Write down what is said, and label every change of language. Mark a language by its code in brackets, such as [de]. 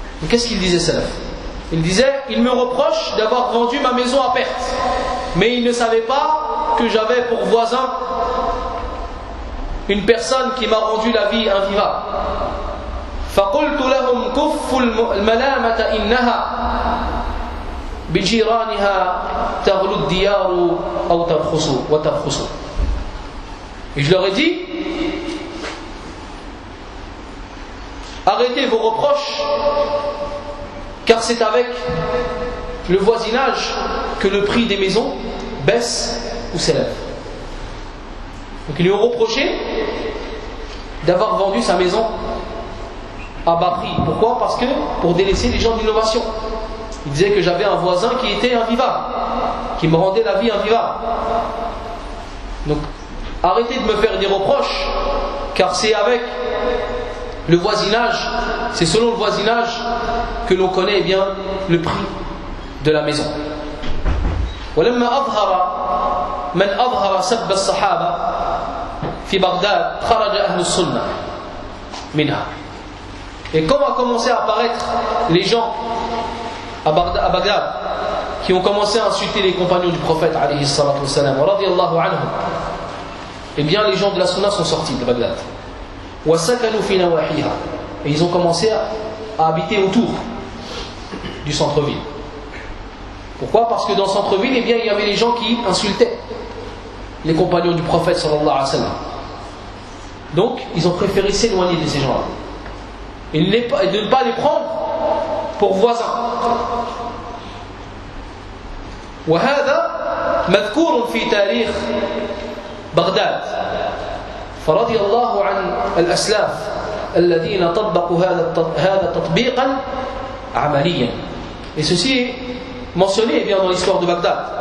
[fr] Qu'est-ce qu'il disait Salaf? Il disait, il me reproche d'avoir vendu ma maison à perte, mais il ne savait pas que j'avais pour voisin une personne qui m'a rendu la vie invivable. [ar] فقلت لهم كف الملامة إنها بجيرانها تغلو الديار أو ترخصوا وترخصوا. [fr] Et je leur ai dit, arrêtez vos reproches, car c'est avec le voisinage que le prix des maisons baisse ou s'élève. Donc ils lui ont reproché d'avoir vendu sa maison à bas prix. Pourquoi? Parce que pour délaisser les gens de l'innovation. Il disait que j'avais un voisin qui était invivable, qui me rendait la vie invivable. Donc arrêtez de me faire des reproches, car c'est avec le voisinage, c'est selon le voisinage que l'on connaît, eh bien, le prix de la maison. [ar] ولما أظهر من أظهر سب الصحابة في بغداد خرج أهل السنة منها. [fr] Et quand a commencé à apparaître les gens à Bagdad qui ont commencé à insulter les compagnons du prophète [ar] عليه الصلاة والسلام رضي الله عنهم, [fr] Eh bien, les gens de la Sunna sont sortis de Bagdad. Et ils ont commencé à habiter autour du centre-ville. Pourquoi ? Parce que dans le centre-ville, eh bien, il y avait les gens qui insultaient les compagnons du prophète, [ar] sallallahu alayhi wa sallam. [fr] Donc, ils ont préféré s'éloigner de ces gens-là. Et de ne pas les prendre pour voisins. [ar] وهذا مذكور في تاريخ بغداد فرضي الله عن الأسلاف الذين طبقوا هذا تطبيقا عمليا [fr] et ceci mentionné eh bien dans l'histoire de Bagdad.